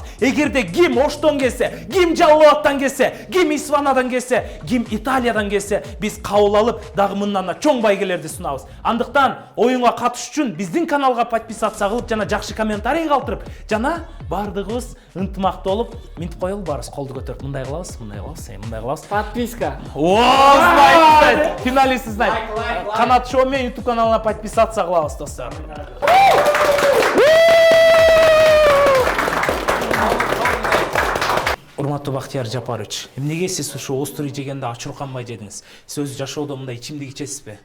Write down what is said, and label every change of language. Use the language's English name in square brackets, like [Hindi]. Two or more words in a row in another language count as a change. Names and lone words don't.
[Kyrgyz] Эгерде ким Оштон келсе, ким Жалал Абадтан келсе, ким Исфанадан келсе, ким Италиядан келсе, биз кабыл алып, дагы мындан да чоң байгелерди сунабыз. Андыктан оюнга катышуу үчүн биздин каналга подписаться кылып жана жакшы комментарий калтырып, жана бардыгыбыз ынтымактуу болуп, минтип коелу, баарыбыз колду көтөрүп мындай кылабыз, мындай кылабыз. Подписка. [Russian] Знает, финалисты знает. [Kyrgyz] Канат Шоу мен YouTube каналына подписаться кылабыз, достор. Урматтуу Бактияр Жапарович, эмнеге сиз ушу острый жегенде ачурканбай жедиңиз? Сиз өзү жашоодо мындай ичимдик ичесизби?